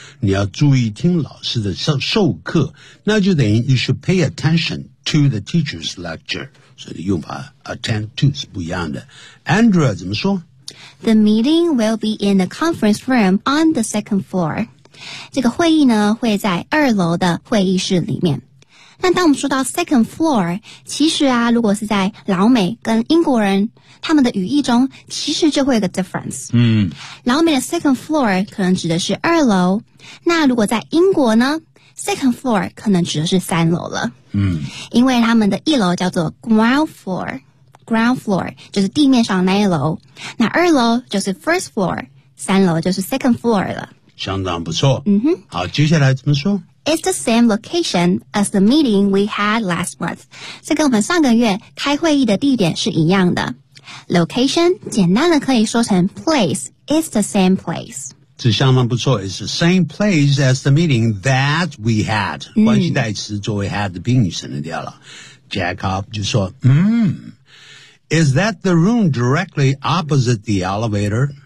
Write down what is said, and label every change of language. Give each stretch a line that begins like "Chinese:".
Chinese: 你要注意听老师的授课，那就等于
English: you should pay attention to the teacher's lecture.
Chinese: 所以用法 attend to 是不一样的。Andrea 怎么说？
English: The meeting will be in the conference room on the second floor.
Chinese: 这个会议呢会在二楼的会议室里面。那当我们说到 second floor， 其实啊，如果是在老美跟英国人他们的语义中，其实就会有个 difference。老美的 second floor 可能指的是二楼，那如果在英国呢， second floor 可能指的是三楼了。因为他们的一楼叫做 ground floor， 就是地面上那一楼，那二楼就是 first floor， 三楼就是 second floor 了。相当不错。好，接下来怎么说？
English: It's the same location as the meeting we had last month.
Chinese: 这跟我们上个月开会议的地点是一样的。
English: Location
Chinese: 简单的可以说成
English: place. It's the same place.
Chinese: 这相当不错。
English: It's the same place as the meeting that we had.、
Chinese: 关系代词作为 had 的宾语省略掉了。
English: Jacob 就说，Is that the room directly opposite the elevator?